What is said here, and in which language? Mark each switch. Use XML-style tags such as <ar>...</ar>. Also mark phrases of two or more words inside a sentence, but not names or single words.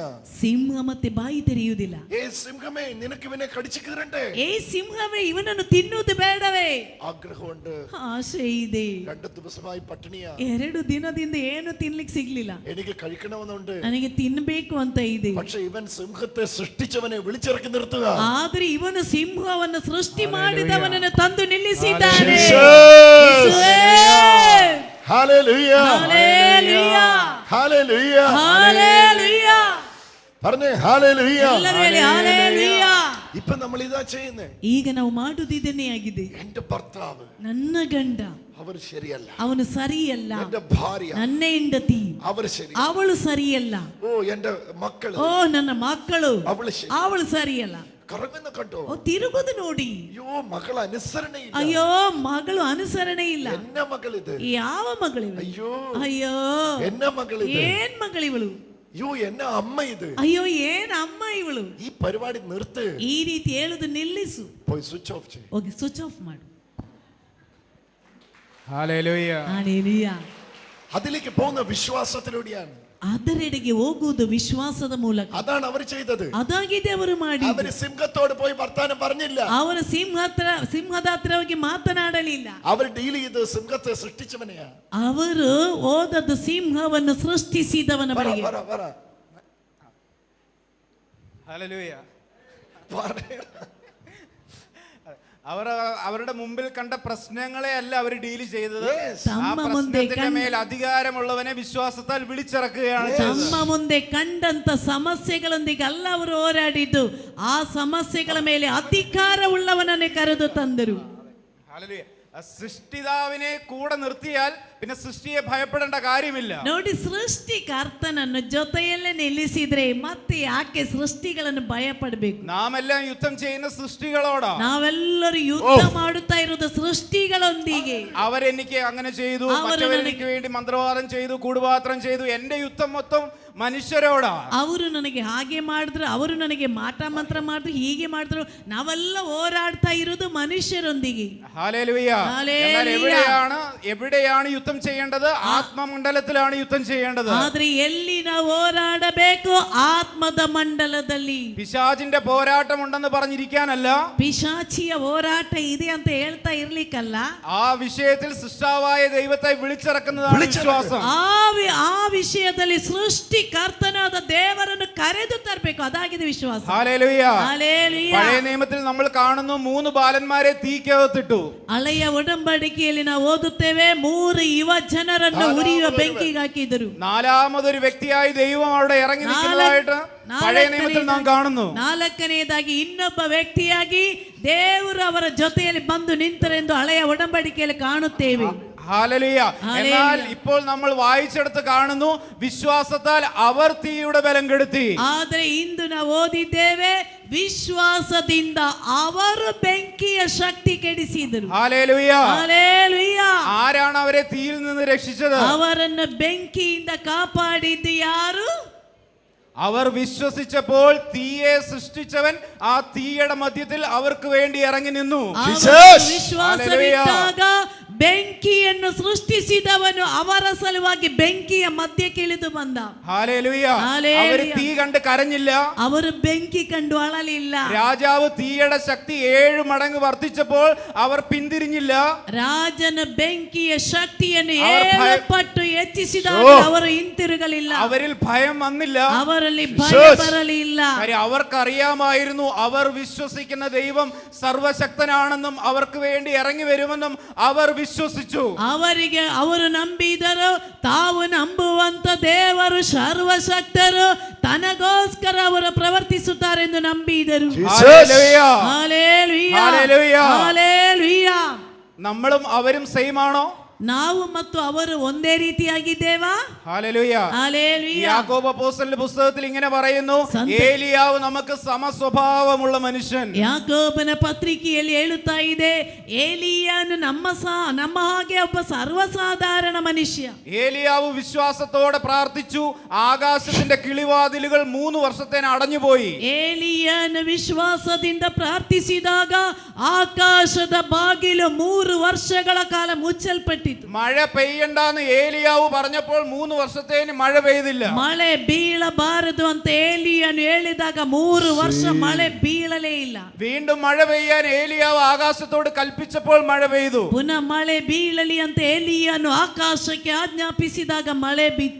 <kn>ಸಿಂಹ ಮತ್ತೆ ಬಾಯಿ ತೆರೆಯುವುದಿಲ್ಲ.</kn> <ml>ഏ സിംഹമേ, നിനക്ക് ഇവനെ കടിച്ചു കീറണ്ടേ?</ml> <kn>ಏ ಸಿಂಹವೇ, ಇವನನ್ನು ತಿನ್ನುವುದು ಬೇಡವೇ?</kn> <ml>ആഗ്രഹമുണ്ട്.</ml> <kn>ಆಸೆ ಇದೆ.</kn> <ml>2 ദിവസമായി പട്ടിണിയാ.</ml> <kn>2 ದಿನದಿಂದ ಏನು ತಿನ್ಲಿಕ್ಕೆ ಸಿಗ್ಲಿಲ್ಲ.</kn> <ml>എനിക്ക് കഴിക്കണമെന്നുണ്ട്.</ml> <kn>ನನಗೆ ತಿನ್ಬೇಕು ಅಂತ ಇದೆ.</kn> <ml>പക്ഷെ ഇവൻ സിംഹത്തെ സൃഷ്ടിച്ചവനെ വിളിച്ചിറക്കി നിർത്തുക.</ml> <kn>ಆದ್ರೆ ಇವನು ಸಿಂಹವನ್ನು ಸೃಷ್ಟಿ ಮಾಡಿದವನನ್ನು ತಂದು ನಿಲ್ಲಿಸಿದ್ದಾನೆ.</kn> <ml>ഹല്ലേലൂയ. ഹല്ലേലൂയ. ഹല്ലേലൂയ. ഹല്ലേലൂയ. പറഞ്ഞേ ഹല്ലേലൂയ.</ml> <kn>ಎಲ್ಲರೂ ಹೇಳಿ ಹಲ್ಲೆಲೂಯ.</kn> <ml>ഇപ്പൊ നമ്മൾ ഇതാ ചെയ്യുന്നേ.</ml> <kn>ಈಗ ನಾವು ಮಾಡುವುದಿದನ್ನೇ ಆಗಿದೆ.</kn> <ml>എന്റെ ഭർത്താവ്,</ml> <kn>ನನ್ನ ಗಂಡ</kn> <ml>അവർ ശരിയല്ല.</ml> <kn>ಅವನು ಸರಿಯಲ್ಲ.</kn> <ml>എന്റെ ഭാര്യ,</ml> <kn>ನನ್ನ ಹೆಂಡತಿ</kn> <ml>അവർ ശരി.</ml> <kn>ಅವಳು ಸರಿಯಲ್ಲ.</kn> <ml>ഓ എന്റെ മക്കള്,</ml> <kn>ಓ ನನ್ನ ಮಕ್ಕಳು</kn> <ml>അവള് ശരി.</ml> <kn>ಅವಳು ಸರಿಯಲ್ಲ.</kn> <ml>കറങ്ങുന്ന കണ്ടോ?</ml> <kn>ಓ ತಿರುಗುದು ನೋಡಿ.</kn> <ml>അയ്യോ, മകൾ അനുസരണയില്ല.</ml> <kn>ಅಯ್ಯೋ, ಮಗಳು ಅನುಸರಣೆ ಇಲ್ಲ.</kn> <ml>എന്ന മകളിത്.</ml> <kn>ಯಾವ ಮಗಳಿವಳು?</kn> <ml>അയ്യോ,</ml> <kn>ಅಯ್ಯೋ,</kn> <ml>എന്ന മകളിത്.</ml> <kn>ಏನ್ ಮಗಳಿವಳು?</kn> <ml>അയ്യോ, എന്ന അമ്മ ഇത്.</ml> <kn>ಅಯ್ಯೋ, ಏನ್ ಅಮ್ಮ ಇವಳು?</kn> <ml>ഈ പരിപാടി നിർത്ത്.</ml> <kn>ಈ ರೀತಿ ಹೇಳುದು ನಿಲ್ಲಿಸು.</kn> <ml>പോയി</ml> <en>switch off</en> <ml>ചെയ്യും.</ml> <kn>ಹೋಗಿ</kn> <en>switch off</en> <kn>ಮಾಡು.</kn> <ml>ഹല്ലേലൂയ.</ml> <kn>ಹಲ್ಲೆಲೂಯಾ.</kn> <ml>അതിലേക്ക് പോകുന്ന വിശ്വാസത്തിലൂടെയാണ്.</ml> <kn>ಅದರೆಡೆಗೆ ಹೋಗುವುದು ವಿಶ್ವಾಸದ ಮೂಲಕ.</kn> <ml>അതാണ് അവർ ചെയ്തത്.</ml> <kn>ಅದಾಗಿದೆ ಅವರು ಮಾಡಿ.</kn> <ml>അവര് സിംഹത്തോട് പോയി വർത്താനം പറഞ്ഞില്ല.</ml> <kn>ಅವರು ಸಿಂಹದ ಹತ್ರ ಹೋಗಿ ಮಾತನಾಡಲಿಲ್ಲ.</kn> <ml>അവർ ഡീൽ ചെയ്ത് സിംഹത്തെ സൃഷ്ടിച്ചവനെയാ.</ml> <kn>ಅವರು ಓದದ್ದು ಸಿಂಹವನ್ನು ಸೃಷ್ಟಿಸಿದವನ</kn> <ml>പറ,</ml> <kn>ಬಳಿಗೆ.</kn> <ml>പറ, പറ. ഹല്ലേലൂയ. പറയടാ. അവരുടെ മുമ്പിൽ കണ്ട പ്രശ്നങ്ങളെ അല്ല അവർ ഡീൽ ചെയ്തത്.</ml> <en>Yes.</en> <ml>ആ പ്രശ്നത്തിന്റെ മേൽ അധികാരമുള്ളവനെ വിശ്വാസത്താൽ വിളിച്ചിറക്കുകയാണ് ചെയ്തത്.</ml> <kn>ತಮ್ಮ ಮುಂದೆ ಕಂಡಂತ ಸಮಸ್ಯೆಗಳೊಂದಿಗೆ ಅಲ್ಲ ಅವರು ಹೋರಾಡಿದ್ದು, ಆ ಸಮಸ್ಯೆಗಳ ಮೇಲೆ ಅಧಿಕಾರವುಳ್ಳವನನ್ನೇ ಕರೆದು ತಂದರು.</kn> <ml>ഹല്ലേലൂയ. സൃഷ്ടിതാവിനെ കൂടെ നിർത്തിയാൽ പിന്നെ സൃഷ്ടിയെ ഭയപ്പെടേണ്ട കാര്യമില്ല.</ml> <kn>ನೋಡಿ, ಸೃಷ್ಟಿಕರ್ತನನ್ನು ಜೊತೆಯಲ್ಲೇ ನಿಲ್ಲಿಸಿದ್ರೆ ಮತ್ತೆ ಯಾಕೆ ಸೃಷ್ಟಿಗಳನ್ನು ಭಯ ಪಡಬೇಕು?</kn> <ml>നാമെല്ലാം യുദ്ധം ചെയ്യുന്ന സൃഷ്ടികളോടാ.</ml> <kn>ನಾವೆಲ್ಲರೂ ಯುದ್ಧ ಮಾಡುತ್ತಾ ಇರೋದು ಸೃಷ್ಟಿಗಳೊಂದಿಗೆ.</kn> <ml>അവരെനിക്ക് അങ്ങനെ ചെയ്തു, മറ്റവരെനിക്ക് വേണ്ടി മന്ത്രവാദം ചെയ്തു, കൂടുപാത്രം ചെയ്തു. എന്റെ യുദ്ധം മൊത്തം മനുഷ്യരോടാ.</ml> <kn>ಅವರು ನನಗೆ ಹಾಗೆ ಮಾಡಿದ್ರು, ಅವರು ನನಗೆ ಮಾಟ ಮಂತ್ರ ಮಾಡಿದ್ರು, ಹೀಗೆ ಮಾಡಿದ್ರು. ನಾವೆಲ್ಲ ಹೋರಾಡ್ತಾ ಇರೋದು ಮನುಷ್ಯರೊಂದಿಗೆ.</kn> <ml>ഹല്ലേലൂയ. എന്നാൽ എവിടെയാണ് യുദ്ധം ചെയ്യേണ്ടത്? ആത്മമണ്ഡലത്തിലാണ് യുദ്ധം ചെയ്യേണ്ടത്.</ml> <kn>ಆದ್ರೆ ಎಲ್ಲಿ ನಾವು ಹೋರಾಡಬೇಕು? ಆತ್ಮದ ಮಂಡಲದಲ್ಲಿ.</kn> <ml>പിശാചിന്റെ പോരാട്ടം ഉണ്ടെന്ന് പറഞ്ഞിരിക്കാനല്ല,</ml> <kn>ಪಿಶಾಚಿಯ ಹೋರಾಟ ಇದೆ ಅಂತ ಹೇಳ್ತಾ ಇರ್ಲಿಕ್ಕಲ್ಲ,</kn> <ml>ആ വിഷയത്തിൽ സൃഷ്ടാവായ ദൈവത്തെ വിളിച്ചിറക്കുന്നതാണ് വിശ്വാസം.</ml> <kn>ಆ ವಿಷಯದಲ್ಲಿ ಸೃಷ್ಟಿಕರ್ತನಾದ ದೇವರನ್ನು ಕರೆದು ತರಬೇಕು. ಅದಾಗಿದೆ ವಿಶ್ವಾಸ.</kn> <ml>ഹല്ലേലൂയ.</ml> <kn>ಹಲ್ಲೆಲೂಯ.</kn> <ml>പഴയ നിയമത്തിൽ നമ്മൾ കാണുന്നു 3 ബാലന്മാരെ തീക്കകത്തിട്ടു.</ml> <kn>ಹಳೆಯ ಒಡಂಬಡಿಕೆಯಲ್ಲಿ ನಾವು ಓದುತ್ತೇವೆ, 3 ಯುವ ಜನರನ್ನು ಉರಿಯುವ ಬೆಂಕಿಗೆ ಹಾಕಿದರು.</kn> <ml>4ാമതൊരു വ്യക്തിയായി ദൈവം അവിടെ ഇറങ്ങി നിൽക്കുന്നതായിട്ട് പഴയ നിയമത്തിൽ നാം കാണുന്നു.</ml> <kn>4ನೇದಾಗಿ ಇನ್ನೊಬ್ಬ ವ್ಯಕ್ತಿಯಾಗಿ ದೇವರು ಅವರ ಜೊತೆಯಲ್ಲಿ ಬಂದು ನಿಂತರೆಂದು ಹಳೆಯ ಒಡಂಬಡಿಕೆಯಲ್ಲಿ ಕಾಣುತ್ತೇವೆ.</kn> <ml>ഹല്ലേലൂയ. എന്നാൽ ഇപ്പോൾ നമ്മൾ വായിച്ചെടുത്ത് കാണുന്നു, വിശ്വാസത്താൽ അവർ തീയുടെ ബലം കെടുത്തി.</ml> <kn>ಆದರೆ ಇಂದು ನಾವು ಓದಿದ್ದೇವೆ, ವಿಶ್ವಾಸದಿಂದ ಅವರು ಬೆಂಕಿಯ ಶಕ್ತಿ ಕೆಡಿಸಿದರು.</kn> <ml>ഹല്ലേലൂയ.</ml> <kn>ಹಲ್ಲೆಲೂಯ.</kn> <ml>ആരാണ് അവരെ തീയിൽ നിന്ന് രക്ഷിച്ചത്?</ml> <kn>ಅವರನ್ನು ಬೆಂಕಿಯಿಂದ ಕಾಪಾಡಿದ್ದು ಯಾರು?</kn> <ml>അവർ വിശ്വസിച്ചപ്പോൾ തീയെ സൃഷ്ടിച്ചവൻ ആ തീയുടെ മധ്യത്തിൽ അവർക്ക് വേണ്ടി ഇറങ്ങി നിന്നു.</ml> <kn>ವಿಶ್ವಾಸವಿಟ್ಟಾಗ ಬೆಂಕಿಯನ್ನು ಸೃಷ್ಟಿಸಿದವನು ಅವರ ಸಲುವಾಗಿ ಬೆಂಕಿಯ ಮಧ್ಯಕ್ಕೆ ಇಳಿದು ಬಂದ.</kn> <ml>ഹല്ലേലൂയ. ഹല്ലേലൂയ. അവർ തീ കണ്ട് കരഞ്ഞില്ല.</ml> <kn>ಅವರು ಬೆಂಕಿ ಕಂಡು ಅಳಲಿಲ್ಲ.</kn> <ml>രാജാവ് തീയുടെ ശക്തി 7 മടങ്ങ് വർദ്ധിച്ചപ്പോൾ അവർ പിന്തിരിഞ്ഞില്ല.</ml> <kn>ರಾಜನ ಬೆಂಕಿಯ ಶಕ್ತಿಯನ್ನು</kn> <ml>അവർ</ml> <kn>7 ಪಟ್ಟು ಹೆಚ್ಚಿಸಿದಾಗ ಅವರು ಹಿಂತಿರುಗಲಿಲ್ಲ.</kn> <ml>അവരിൽ ഭയം വന്നില്ല.</ml> <kn>ಅವರಲ್ಲಿ ಭಯ ಬರಲಿಲ್ಲ.</kn> <ml>കാര്യം അവർക്കറിയാമായിരുന്നു അവർ വിശ്വസിക്കുന്ന ദൈവം സർവശക്തനാണെന്നും അവർക്ക് വേണ്ടി ഇറങ്ങി വരുമെന്നും അവർ വിശ്വസിച്ചു.</ml> <kn>ಅವರಿಗೆ ಅವರು ನಂಬಿದರು, ತಾವು ನಂಬುವಂತ ದೇವರು ಸರ್ವಶಕ್ತರು, ತನಗೋಸ್ಕರ ಅವರು ಪ್ರವರ್ತಿಸುತ್ತಾರೆಂದು ನಂಬಿದರು.</kn> <ml>ഹല്ലേലൂയ.</ml> <kn>ಹಲ್ಲೆಲೂಯ.</kn> <ml>ഹല്ലേലൂയ.</ml> <kn>ಹಲ್ಲೆಲೂಯ.</kn> <ml>നമ്മളും അവരും സെയിം ആണോ?</ml> <kn>ನಾವು ಮತ್ತು ಅವರು ಒಂದೇ ರೀತಿಯಾಗಿದ್ದೇವಾ?</kn> <ml>ഹല്ലേലൂയ. ഹല്ലേലൂയ. യാക്കോബ് അപ്പോസ്തലന്റെ പുസ്തകത്തിൽ ഇങ്ങനെ പറയുന്നു, ഏലിയാവ് നമുക്ക് സമസ്വഭാവമുള്ള മനുഷ്യൻ.</ml> <kn>ಯಾಕೋಬನ ಪತ್ರಿಕೆಯಲ್ಲಿ ಹೇಳುತ್ತಾ ಇದೆ, ಏಲಿಯಾನು ನಮ್ಮ ಹಾಗೆ ಒಬ್ಬ ಸರ್ವಸಾಧಾರಣ ಮನುಷ್ಯ.</kn> <ml>ഏലിയാവ് വിശ്വാസത്തോടെ പ്രാർത്ഥിച്ചു. ആകാശത്തിന്റെ കിളിവാതിലുകൾ 3 വർഷത്തേന് അടഞ്ഞുപോയി.</ml> <kn>ಏಲಿಯಾನು ವಿಶ್ವಾಸದಿಂದ ಪ್ರಾರ್ಥಿಸಿದಾಗ ಆಕಾಶದ ಬಾಗಿಲು 3 ವರ್ಷಗಳ ಕಾಲ ಮುಚ್ಚಲ್ಪಟ್ಟಿತು.</kn> <ml>മഴ പെയ്യണ്ടെന്ന് ഏലിയാവ് പറഞ്ഞപ്പോൾ 3 വർഷത്തേന് മഴ പെയ്തില്ല.</ml> <kn>ಮಳೆ ಬೀಳಬಾರದು ಅಂತ ಏಲಿಯಾನು ಹೇಳಿದಾಗ 3 ವರ್ಷ ಮಳೆ ಬೀಳಲೇ ಇಲ್ಲ.</kn> <ml>വീണ്ടും മഴ പെയ്യാൻ ഏലിയാവ് ആകാശത്തോട് കൽപ്പിച്ചപ്പോൾ മഴ പെയ്തു.</ml> <kn>ಪುನಃ ಮಳೆ ಬೀಳಲಿ ಅಂತ ಏಲಿಯಾನು ಆಕಾಶಕ್ಕೆ ಆಜ್ಞಾಪಿಸಿದಾಗ ಮಳೆ ಬಿತ್ತು.</kn>